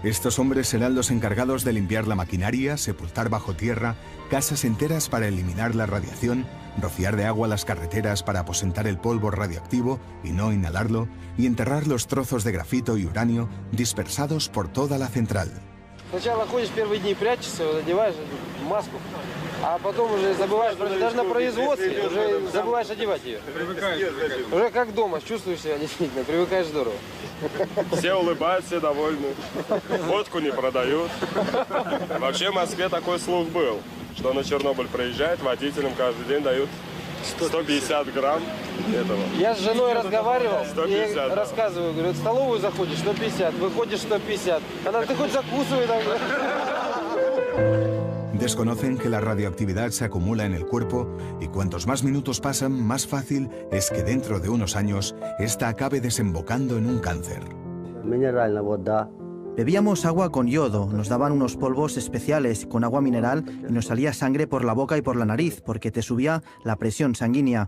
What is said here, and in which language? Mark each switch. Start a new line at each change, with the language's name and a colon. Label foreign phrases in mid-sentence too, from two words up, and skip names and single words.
Spanish: Estos hombres serán los encargados de limpiar la maquinaria, sepultar bajo tierra casas enteras para eliminar la radiación, rociar de agua las carreteras para aposentar el polvo radioactivo y no inhalarlo, y enterrar los trozos de grafito y uranio dispersados por toda la central.
Russian: Сначала ходишь первые дни, прячешься, надеваешь маску, а потом уже забываешь, даже на производстве уже забываешь одевать ее. Уже как дома, чувствуешь себя действительно, привыкаешь здорово. Все улыбаются, все довольны. Водку не продают. Вообще в Москве такой слух был, что на Чернобыль приезжает, водителям каждый день дают 150 грамм этого. Я с женой разговаривал, 150, и рассказываю, говорю, в столовую заходишь 150, выходишь 150. Она, ты хоть закусывай там.
Spanish: Desconocen que la radioactividad se acumula en el cuerpo y cuantos más minutos pasan, más fácil es que dentro de unos años esta acabe desembocando en un cáncer. Bebíamos agua con yodo, nos daban unos polvos especiales con agua mineral y nos salía sangre por la boca y por la nariz porque te subía la presión sanguínea.